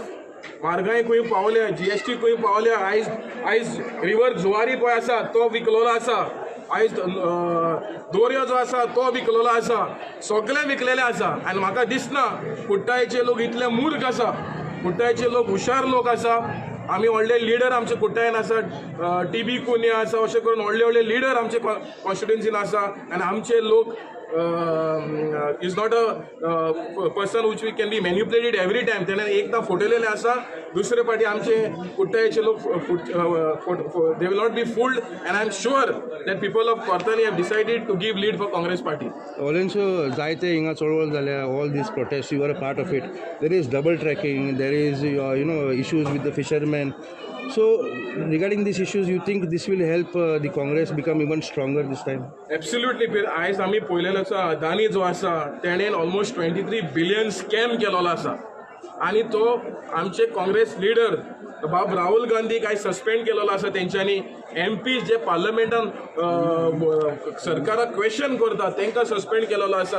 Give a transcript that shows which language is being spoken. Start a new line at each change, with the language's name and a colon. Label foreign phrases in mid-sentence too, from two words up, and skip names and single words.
Konkani: म्हारगाय खंय पावल्या GST खंय पावल्या आयज रिवर जुवारी पळय आसा तो विकलोलो आसा आयज दोरयो जो आसा तो विकलोलो आसा सगळे विकलेले आसा. आनी म्हाका दिसना कुट्टायचे लोक इतले मूर्ख आसा कुट्टायचे लोक हुशार लोक आसा. आमी व्हडले लिडर आमचे कुट्टायन आसा TB कुन्या आसा अशें करून व्हडले लिडर आमचे कॉन्स्टिट्युएन्सीन आसा आनी आमचे लोक
English: is not a person which we can be manipulated every time.
Konkani: तेणें एकदां फटयलेले आसा दुसरे फावटी आमचे कुट्टायचे लोक
English: they will not be fooled and I am sure that people of Kortali have decided to give lead for Congress party.
Konkani: ऑलेंसो जायते हिंगा चळवळ जाल्या
English: all these protest you are a part of it. there is double tracking there is issues with the fishermen. So regarding these issues you think this will help the Congress become even stronger this time? Absolutely.
Konkani: आयज आमी पळयलेलो आसा अदानी जो आसा तेणेन
English: almost 23 billion scam
Konkani: केलेलो आसा आनी तो आमचे काँग्रेस लिडर बाब राहुल गांधीक आयज सस्पेंड केलेलो आसा तेंच्यांनी. MP जे पार्लमेंटान सरकाराक क्वेश्चन करता तांकां सस्पेंड केलेलो आसा.